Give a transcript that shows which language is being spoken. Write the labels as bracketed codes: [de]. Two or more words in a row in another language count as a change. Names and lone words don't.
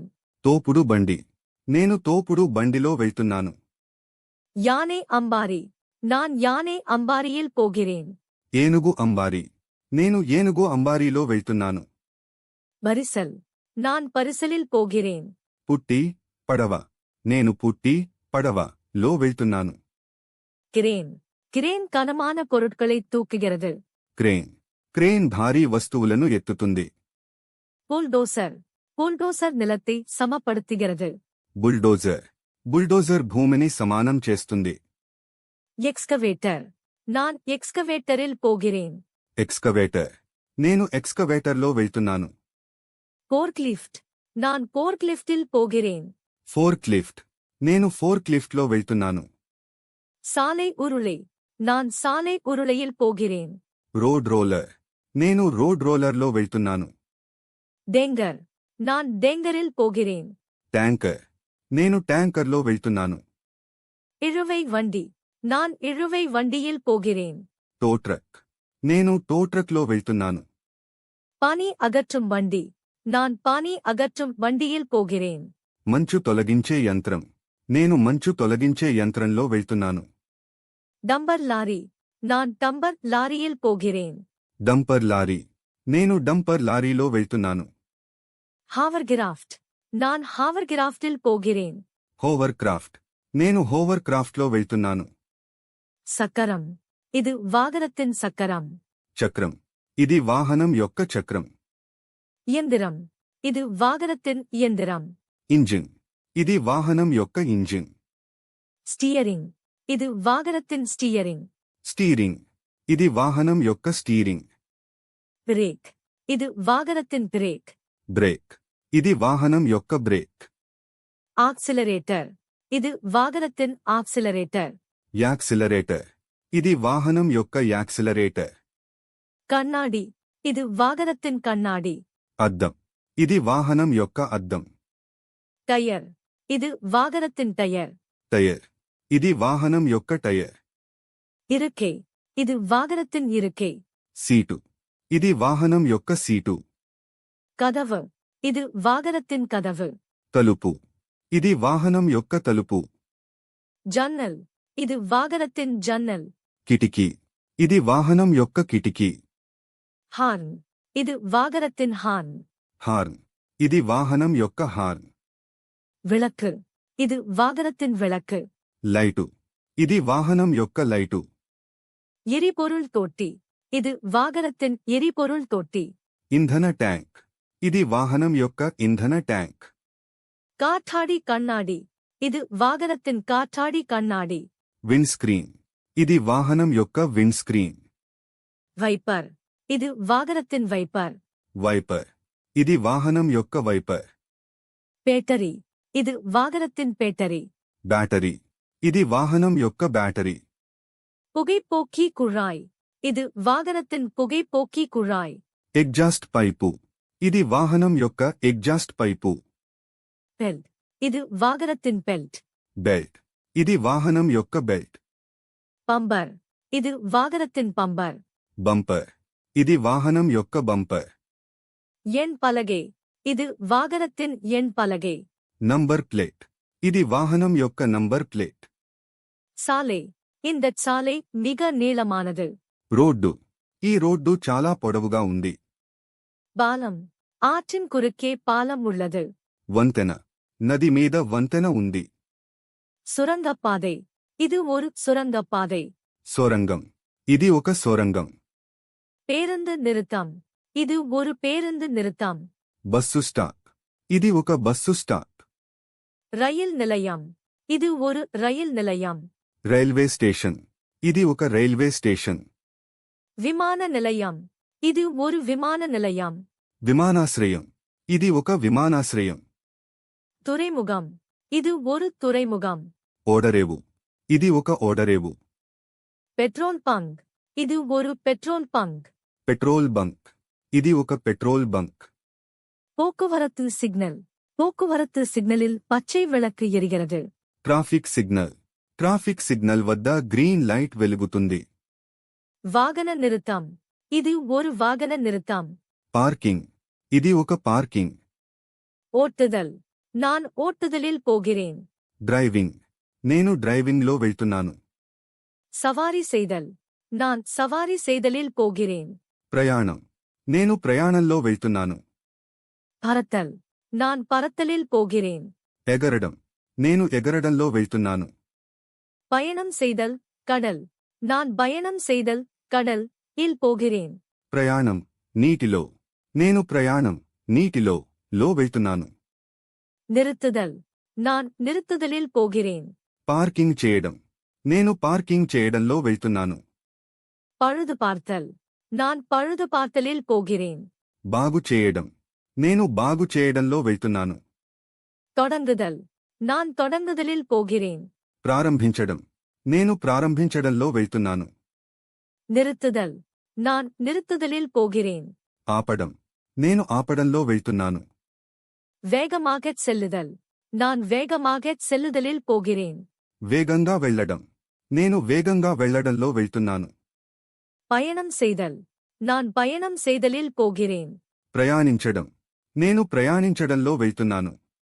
[te] తోపుడు బండి. నేను తోపుడు బండిలో వెళ్తున్నాను. [ta] யானை அம்பாரி. நான் யானை அம்பாரியில் போகிறேன். [te] ఏనుగు అంబారీ. నేను ఏనుగు అంబారీలో వెళ్తున్నాను. [ta] பரிசல். நான் பரிசலில் போகிறேன். [te] పుట్టి, పడవ. నేను పుట్టి, పడవ లో వెళ్తున్నాను. [ta] கிரேன். கிரேன் கனமான பொருட்களை தூக்குகிறது. [te] క్రేన్. క్రేన్ భారీ వస్తువులను ఎత్తుతుంది. [ta] புல்டோசர். புல்டோசர் நிலத்தை சமப்படுத்துகிறது. [te] బుల్డోజర్. బుల్డోజర్ భూమిని సమానం చేస్తుంది. [ta] எக்ஸ்கவேட்டர். நான் எக்ஸ்கவேட்டரில் போகிறேன். [te] ఎక్స్కవేటర్. నేను ఎక్స్కవేటర్లో వెళ్తున్నాను. [ta] போர்க்லிஃப்ட். நான் போர்க்லிஃப்டில் போகிறேன். [en] fork lift. [te] నేను [en] fork liftలో [te] వెళ్తున్నాను. [ta] சாலை உருளை. நான் சாலை உருளையில் போகிறேன். [en] road roller. [te] నేను [en] road rollerలో [te] వెళ్తున్నాను. [ta] டேங்கர். நான் டேங்கரில் போகிறேன். [te] ట్యాంకర్. నేను ట్యాంకర్లో వెళ్తున్నాను. [ta] இழுவை வண்டி. நான் இழுவை வண்டியில் போகிறேன். [en] tow truck. [te] నేను [en] tow truckలో [te] వెళ్తున్నాను. [ta] பனி அகற்றும் வண்டி. நான் பனி அகற்றும் வண்டியில் போகிறேன். [te] మంచు తొలగించే యంత్రం. నేను మంచు తొలగించే యంత్రంలో వెళ్తున్నాను. [en] dumper lorry. [ta] நான் [en] dumper lorryயில் [ta] போகிறேன். [en] dumper lorry. [te] నేను [en] dumper lorryలో [te] వెళ్తున్నాను. [ta] ஹாவர்கிராஃப்ட். நான் ஹாவர்கிராஃப்டில் போகிறேன். [en] hover craft. [te] నేను [en] hover craftలో [te] వెళ్తున్నాను. [ta] சக்கரம். இது வாகனத்தின் சக்கரம். [te] చక్రం. ఇది వాహనం యొక్క చక్రం. [ta] இயந்திரம். இது வாகனத்தின் இயந்திரம். [te] ఇంజిన్. ఇది వాహనం యొక్క ఇంజిన్. [ta] ஸ்டியரிங். இது வாகனத்தின் ஸ்டியரிங். [te] స్టీరింగ్. ఇది వాహనం యొక్క స్టీరింగ్. [ta] பிரேக். இது வாகனத்தின் பிரேக். [te] బ్రేక్. ఇది వాహనం యొక్క బ్రేక్. [ta] ஆக்சிலரேட்டர். இது வாகனத்தின் ஆக்சிலரேட்டர். [te] యాక్సిలరేటర్. ఇది వాహనం యొక్క యాక్సిలరేటర్. [ta] கண்ணாடி. இது வாகனத்தின் கண்ணாடி. [te] అద్దం. ఇది వాహనం యొక్క అద్దం. [ta] டயர். இது வாகனத்தின் டயர். [te] టైర్. ఇది వాహనం యొక్క టైర్. [ta] இருக்கை. இது வாகனத்தின் இருக்கை. [te] సీటు. ఇది వాహనం యొక్క సీటు. [ta] கதவு. இது வாகனத்தின் கதவு. [te] తలుపు. ఇది వాహనం యొక్క తలుపు. [ta] ஜன்னல். இது வாகனத்தின் ஜன்னல். [te] కిటికీ. ఇది వాహనం యొక్క కిటికీ. [ta] ஹார்ன். இது வாகனத்தின் ஹார்ன். [te] హార్న్. ఇది వాహనం యొక్క హార్న్. [ta] விளக்கு. இது வாகனத்தின் விளக்கு. [te] లైటు. ఇది వాహనం యొక్క లైటు. [ta] எரிபொருள் தொட்டி. இது வாகனத்தின் எரிபொருள் தொட்டி. [te] ఇంధన ట్యాంక్. ఇది వాహనం యొక్క ఇంధన ట్యాంక్. [ta] காற்றாடி கண்ணாடி. இது வாகனத்தின் காற்றாடி கண்ணாடி. [en] wind screen. [te] ఇది వాహనం యొక్క [en] wind screen. [ta] வைப்பர். இது வாகனத்தின் வைப்பர். [te] వైపర్. ఇది వాహనం యొక్క వైపర్. [ta] பேட்டரி. இது வாகனத்தின் பேட்டரி. [te] బ్యాటరీ. ఇది వాహనం యొక్క బ్యాటరీ. [ta] புகைப்போக்கி குழாய். இது வாகனத்தின் புகைப்போக்கி குழாய். [en] exhaust pipe. [te] ఇది వాహనం యొక్క [en] exhaust pipe. [ta] பெல்ட். இது வாகனத்தின் பெல்ட். [te] బెల్ట్. ఇది వాహనం యొక్క బెల్ట్. [ta] பம்பர். இது வாகனத்தின் பம்பர். [te] బంపర్. ఇది వాహనం యొక్క బంపర్. [ta] எண் பலகை. இது வாகனத்தின் எண் பலகை. [en] number plate. [te] ఇది వాహనం యొక్క [en] number plate. [ta] சாலை. இந்த சாலை மிக நீளமானது. [te] రోడ్డు. ఈ రోడ్డు చాలా పొడవుగా ఉంది. [ta] பாலம். ஆற்றின் குறுக்கே பாலம் உள்ளது. [te] వంతెన. నది మీద వంతెన ఉంది. [ta] சுரங்கப்பாதை. இது ஒரு சுரங்கப்பாதை. [te] సొరంగం. ఇది ఒక సొరంగం. [ta] பேருந்து நிறுத்தம். இது ஒரு பேருந்து நிறுத்தம். [en] bus stop. [te] ఇది ఒక [en] bus stop. [ta] ரயில் நிலையம். இது ஒரு ரயில் நிலையம். [en] railway station. [te] ఇది ఒక [en] railway station. [ta] விமான நிலையம். இது ஒரு விமான நிலையம். [te] విమానాశ్రయం. ఇది ఒక విమానాశ్రయం. [ta] துறைமுகம். இது ஒரு துறைமுகம். [te] ఓడరేవు. ఇది ఒక ఓడరేవు. [en] petrol bunk. [ta] இது ஒரு [en] petrol bunk. petrol bunk. [te] ఇది ఒక [en] petrol bunk. [ta] போக்குவரத்து சிக்னல். போக்குவரத்து சிக்னலில் பச்சை விளக்கு எரிகிறது. [en] traffic signal. traffic signal [te] వద్ద [en] green light [te] వెలుగుతుంది. [ta] வாகன நிறுத்தம். இது ஒரு வாகன நிறுத்தம். [te] పార్కింగ్. ఇది ఒక పార్కింగ్. [ta] ஓட்டுதல். நான் ஓட்டுதலில் போகிறேன். [te] డ్రైవింగ్. నేను డ్రైవింగ్లో వెళ్తున్నాను. [ta] சவாரி செய்தல். நான் சவாரி செய்தலில் போகிறேன். [te] ప్రయాణం. నేను ప్రయాణంలో వెళ్తున్నాను. [ta] பறத்தல். நான் பறத்தலில் போகிறேன். [te] ఎగరడం. నేను ఎగరడంలో వెళ్తున్నాను. [ta] பயணம் செய்தல். கடல். நான் பயணம் செய்தல் கடல் இல் போகிறேன். [te] ప్రయాణం. నీటిలో. నేను ప్రయాణం. నీటిలో లో వెళ్తున్నాను. [ta] நிறுத்துதல். நான் நிறுத்துதலில் போகிறேன். [te] పార్కింగ్ చేయడం. నేను పార్కింగ్ చేయడంలో వెళ్తున్నాను. [ta] பழுது பார்த்தல். நான் பழுது பார்த்தலில் போகிறேன். [te] బాగు చేయడం. నేను బాగు చేయడంలో వెళ్తున్నాను. [ta] தொடங்குதல். நான் தொடங்குதலில் போகிறேன். [te] ప్రారంభించడం. నేను ప్రారంభించడంలో వెళ్తున్నాను. [ta] நிறுத்துதல். நான் நிறுத்துதலில் போகிறேன். [te] ఆపడం. నేను ఆపడంలో వెళ్తున్నాను. [ta] வேகமாகச் செல்லுதல். நான் வேகமாகச் செல்லுதலில் போகிறேன். [te] వేగంగా వెళ్లడం. నేను వేగంగా వెళ్లడంలో వెళ్తున్నాను. [ta] பயணம் செய்தல். நான் பயணம் செய்தலில் போகிறேன். [te] ప్రయాణించడం. నేను ప్రయాణించడంలో వెళ్తున్నాను.